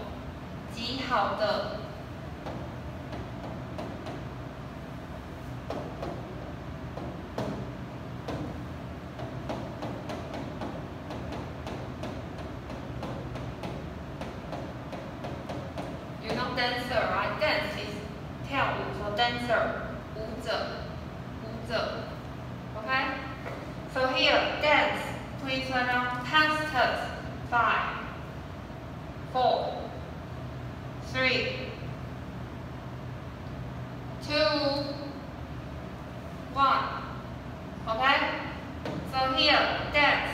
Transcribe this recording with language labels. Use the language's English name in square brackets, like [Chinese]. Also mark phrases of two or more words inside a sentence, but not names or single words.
[Chinese] 极好的。 [English] You know dancer, right? Dance is 跳舞 so dancer, [Chinese] 舞者，舞者。 [English] Okay? So here, dance. Please write down past tense. 5, 4, 3, 2, 1. Okay? So here, dance.